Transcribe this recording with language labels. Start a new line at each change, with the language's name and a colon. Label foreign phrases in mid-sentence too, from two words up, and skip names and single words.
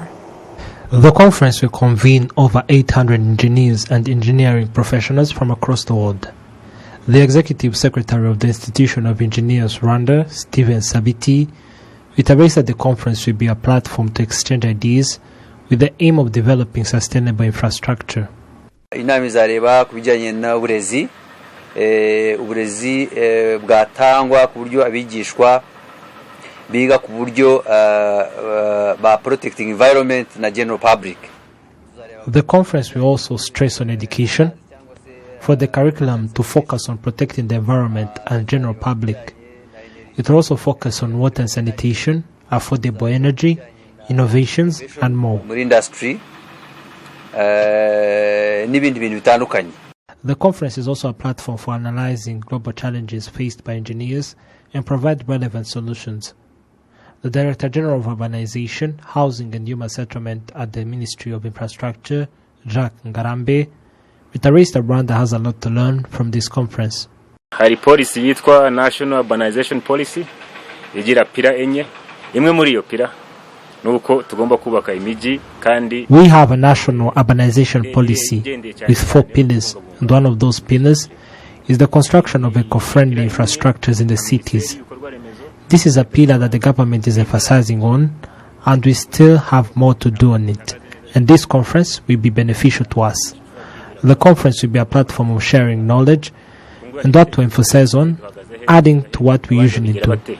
English: The conference will convene over 800 engineers and engineering professionals from across the world. The Executive Secretary of the Institution of Engineers Rwanda, Stephen Sabiti, reiterates that the conference will be a platform to exchange ideas with the aim of developing sustainable infrastructure.
Kinyarwanda: Inama izareba kubijyanye n'uburezi bwatangwa ku buryo abigishwa biga ku buryo ba
English: protecting environment
Kinyarwanda: na
English: general public. The conference will also stress on education for the curriculum to focus on protecting the environment and general public. It will also focus on water and sanitation, affordable energy, innovations and more.
Kinyarwanda: Muri industry n'ibindi bintu bitandukanye.
English: The conference is also a platform for analyzing global challenges faced by engineers and provide relevant solutions. The Director General of Urbanization, Housing and Human Settlement at the Ministry of Infrastructure, Jacques Ngarambe, reiterates that Rwanda has a lot to learn from this conference.
Kinyarwanda: Hari policy yitwa National Urbanization Policy, igira pira enye. Imwe muri iyo pira nuko tugomba kubaka imiji kandi.
English: We have a national urbanization policy with 4 pillars, and one of those pillars is the construction of eco-friendly infrastructures in the cities. This is a pillar that the government is emphasizing on, and we still have more to do on it. And this conference will be beneficial to us. The conference will be a platform of sharing knowledge and what to emphasize on, adding to what we usually do.